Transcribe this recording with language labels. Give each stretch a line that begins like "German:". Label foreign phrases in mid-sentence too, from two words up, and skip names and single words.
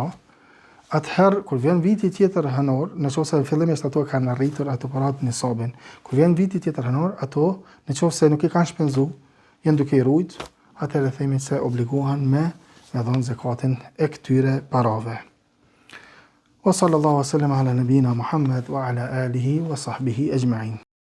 Albanian: Atëherë, kur vjen viti tjetër hënor, në qoftë se fillimisht ato kanë arritur ato parat nisabin, kur vjen viti tjetër hënor, ato, në qoftë se nuk i kanë shpenzu, janë duke i rujt, atëherë themi se obligohen me dhënë zakatin e këtyre parave.
Arabic: وصلى الله وسلم على نبينا محمد وعلى آله وصحبه أجمعين.